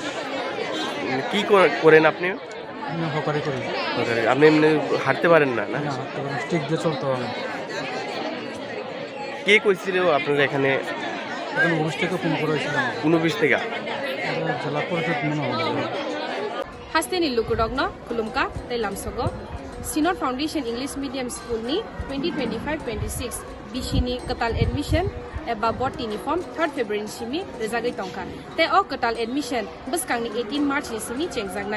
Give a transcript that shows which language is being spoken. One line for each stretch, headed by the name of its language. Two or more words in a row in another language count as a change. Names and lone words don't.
Bangla: কি করেন আপনি? আমি হকারি করি। আপনি এমনি হাঁটতে পারেন না? না, স্টিক দিয়ে চলতে হবে। কে কইছিল আপনার এখানে? এখন অফিস থেকে ফোন করেছিলাম। কোন অফিস থেকে? জেলা পরিষদ মনে হয়।
Kok Borok: Hasteni Lukudogno, Kulumka, Telamsogo, Sinor Foundation English Medium School ni 2025-26 Bishini Katal Admission eba bot uniform 3rd February simi rezagai tongka. Te o Katal Admission beskang ni 18 March ni simi chengjangnai.